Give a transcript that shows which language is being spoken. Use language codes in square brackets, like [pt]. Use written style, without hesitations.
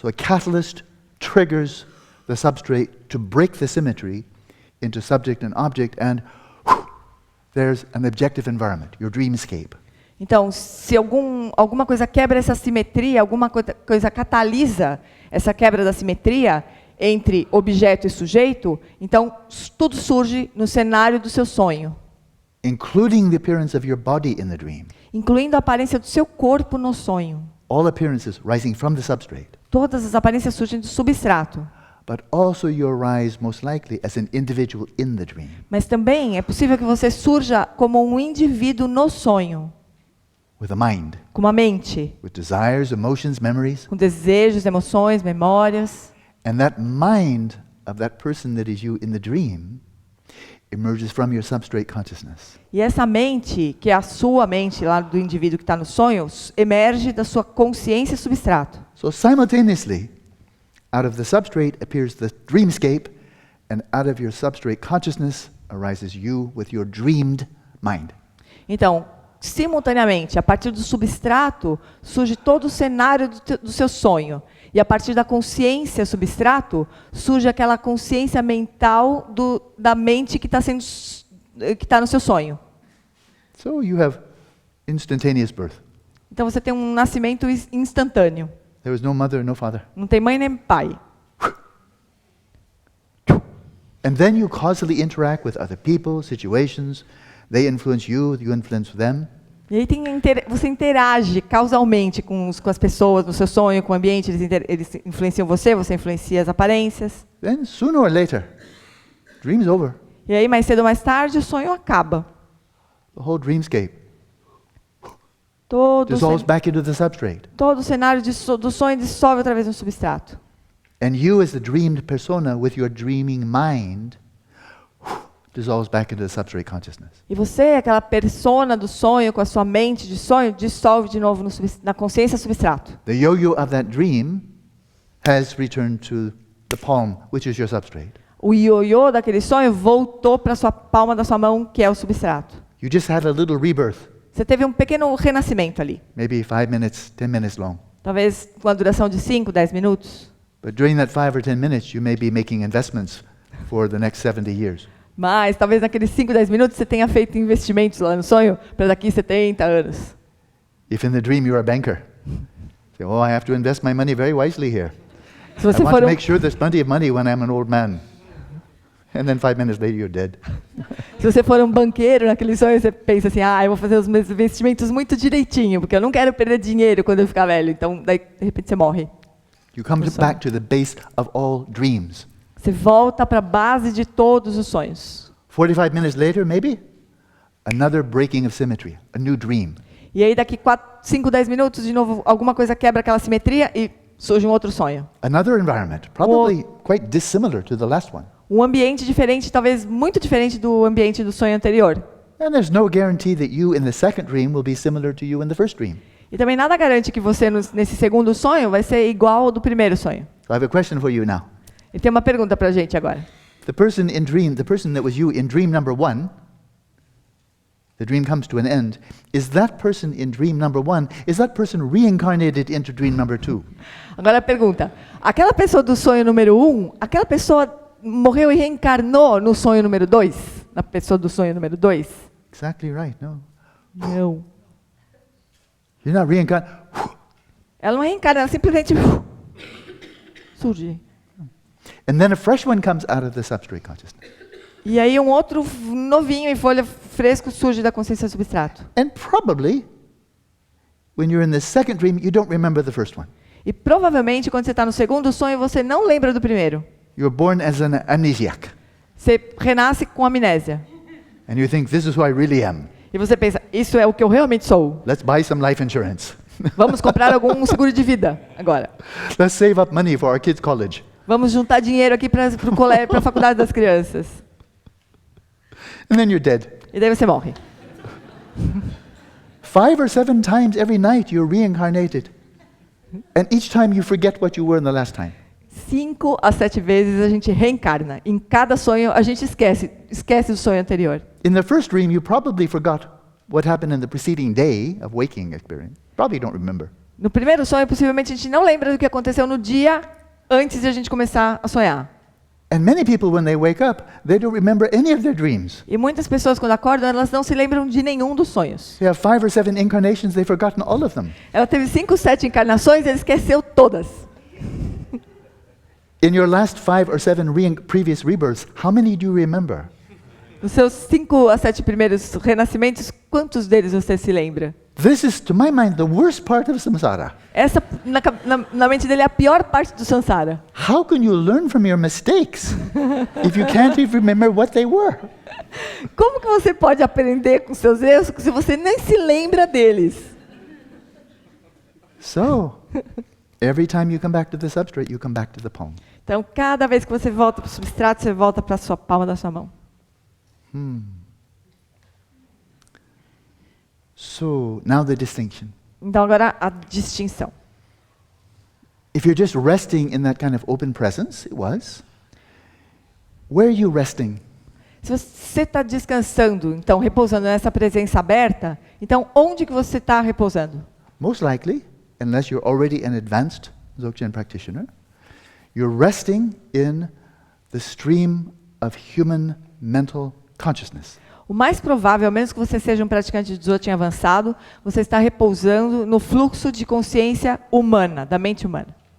[en] So a catalyst triggers the substrate to break the symmetry into subject and object, and there's an objective environment, your dreamscape. [pt] Então, se alguma coisa quebra essa simetria, alguma coisa catalisa essa quebra da simetria entre objeto e sujeito, então tudo surge no cenário do seu sonho. [en] Including the appearance of your body in the dream. [pt] Incluindo a aparência do seu corpo no sonho. [en] All appearances rising from the substrate. [pt] Todas as aparências surgem do substrato. [en] But also you arise most likely as an individual in the dream. [pt] Mas também é possível que você surja como um indivíduo no sonho. [en] With a mind. [pt] Com uma mente. [en] With desires, emotions, memories. [pt] Com desejos, emoções, memórias. [en] And that mind of that person that is you in the dream emerges from your substrate consciousness. [pt] E essa mente, que é a sua mente lá do indivíduo que está no sonho, emerge da sua consciência substrato. [en] So simultaneously, out of the substrate appears the dreamscape, and out of your substrate consciousness arises you with your dreamed mind. [pt] Então, simultaneamente, a partir do substrato, surge todo o cenário do seu sonho. E a partir da consciência substrato, surge aquela consciência mental da mente que está no seu sonho. [en] So you have instantaneous birth. [pt] Então você tem um nascimento instantâneo. [en] There was no mother, no father. [pt] Não tem mãe nem pai. [en] And then you causally interact with other people, situations. They influence you, you influence them. [pt] E aí você interage causalmente com as pessoas no seu sonho, com o ambiente, eles influenciam você influencia as aparências. [en] Then sooner or later, dream's over. [pt] E aí mais cedo ou mais tarde o sonho acaba. [en] The whole dreamscape [pt] Todo [en] dissolves back into the substrate. [pt] o cenário do sonho dissolve outra vez no substrato. [en] And you as the dreamed persona with your dreaming mind dissolves back into the substrate consciousness. [pt] E você, aquela persona do sonho, com a sua mente de sonho, dissolve de novo na consciência substrato. [en] The yo-yo of that dream has returned to the palm, which is your substrate. [pt] O ioiô daquele sonho voltou para a palma da sua mão, que é o substrato. [en] You just had a little rebirth, [pt] Você teve um pequeno renascimento ali. [en] maybe 5 minutes, 10 minutes long. [pt] Talvez com a duração de 5, 10 minutos. [en] But during that 5 or 10 minutes, you may be making investments for the next 70 years. [pt] Mas talvez naqueles 5, 10 minutos você tenha feito investimentos lá no sonho para daqui 70 anos. [en] If in the dream you're a banker, say, oh, I have to invest my money very wisely here. [pt] Se [en] I [pt] você [en] want for to um, make sure there's plenty of money when I'm an old man. And then 5 minutes later, you're dead. [pt] se você for um banqueiro naquele sonho, você pensa assim, eu vou fazer os meus investimentos muito direitinho, porque eu não quero perder dinheiro quando eu ficar velho. Então, daí, de repente, você morre. [en] You come back to the base of all dreams. [pt] Você volta para a base de todos os sonhos. [en] 45 minutes later, maybe, another breaking of symmetry, a new dream. [pt] E aí, daqui 5, 10 minutos, de novo, alguma coisa quebra aquela simetria e surge um outro sonho. [en] Another environment, probably quite dissimilar to the last one. [pt] Um ambiente diferente, talvez muito diferente do ambiente do sonho anterior. [en] And there's no guarantee that you in the second dream will be similar to you in the first dream. [pt] E também nada garante que você, nesse segundo sonho, vai ser igual ao do primeiro sonho. [en] So I have a question for you now. [pt] E tem uma pergunta para a gente agora. [en] The person that was you in dream number 1, the dream comes to an end. Is that person in dream number 1, is that person reincarnated into dream number 2? [pt] Agora a pergunta. Aquela pessoa do sonho número 1, aquela pessoa morreu e reencarnou no sonho número 2? Na pessoa do sonho número 2? [en] Exactly right, no. [pt] Não. [en] You're not reincarnated. [pt] Ela não reencarna, ela simplesmente surge. [en] And then a fresh one comes out of the substrate consciousness. [pt] E aí um outro novinho em folha fresco surge da consciência substrato. [en] And probably, when you're in the second dream, you don't remember the first one. [pt] E provavelmente, quando você está no segundo sonho, você não lembra do primeiro. [en] You're born as an amnesiac. [pt] Você renasce com amnésia. [en] And you think, this is who I really am. [pt] E você pensa, isso é o que eu realmente sou. [en] Let's buy some life insurance. [pt] Vamos comprar algum seguro de vida agora. [en] Let's save up money for our kids' college. [pt] Vamos juntar dinheiro aqui para a faculdade das crianças. [en] And then you're dead. [pt] E daí você morre. [en] 5 or 7 times every night you're reincarnated. And each time you forget what you were in the last time. [pt] 5 a 7 vezes a gente reencarna. Em cada sonho a gente esquece do sonho anterior. [en] In the first dream you probably forgot what happened in the preceding day of waking experience. Probably don't remember. [pt] No primeiro sonho, possivelmente a gente não lembra do que aconteceu no dia antes de a gente começar a sonhar. [en] And many people, when they wake up, they don't remember any of their dreams. [pt] E muitas pessoas, quando acordam, elas não se lembram de nenhum dos sonhos. [en] They have 5 or 7 incarnations, they've forgotten all of them. [pt] Ela teve 5, 7 encarnações e ela esqueceu todas. [en] In your last 5 or 7 previous rebirths, how many do you remember? [pt] Nos seus 5 a 7 primeiros renascimentos, quantos deles você se lembra? [en] This is, to my mind, the worst part of samsara. [pt] Essa, na mente dele, é a pior parte do samsara. [en] How can you learn from your mistakes if you can't even remember what they were? [pt] Como que você pode aprender com seus erros se você nem se lembra deles? [en] So, every time you come back to the substrate, you come back to the palm. [pt] Então, cada vez que você volta para o substrato, você volta para a sua palma da sua mão. [en] So, now the distinction. [pt] Então, agora a distinção. [en] If you're just resting in that kind of open presence, it was, where are you resting? [pt] Se você está descansando, então, repousando nessa presença aberta, então, onde que você está repousando? [en] Most likely, unless you're already an advanced Dzogchen practitioner, you're resting in the stream of human mental consciousness. [pt] O mais provável, a menos que você seja um praticante de Dzogchen avançado, você está repousando no fluxo de consciência humana, da mente humana.